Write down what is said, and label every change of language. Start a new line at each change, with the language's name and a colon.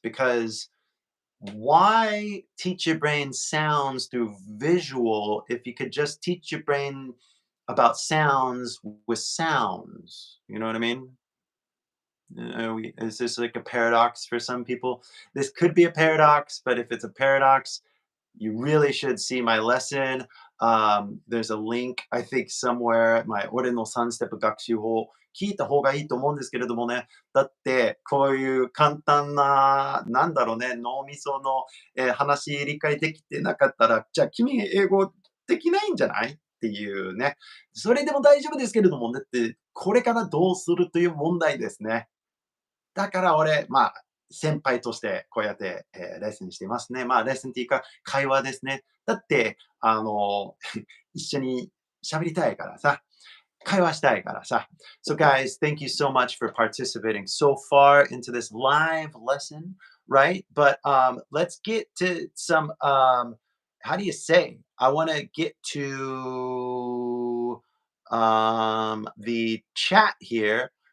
English: Because why teach your brain sounds through visual if you could just teach your brain about sounds with sounds? You know what I mean? Is this like a paradox for some people? This could be a paradox, but if it's a paradox, you really should see my lesson. There's a link, I think, somewhere,
Japanese: 俺の3ステップ学習法、聞いた方がいいと思うんですけれどもね。だって、こういう簡単な、なんだろうね、脳みその、話理解できてなかったら、じゃあ君英語できないんじゃないっていうね。それでも大丈夫ですけれども、だって、これからどうするという問題ですね。だから俺、先輩としてこうやって、レッスンしていますね。レッスンっていうか、会話ですね。だって、一緒に喋りたいからさ、会話したいからさ。
English: So guys, thank you so much for participating so far into this live lesson, right? But let's get to some, how do you say? I want to get to the chat here.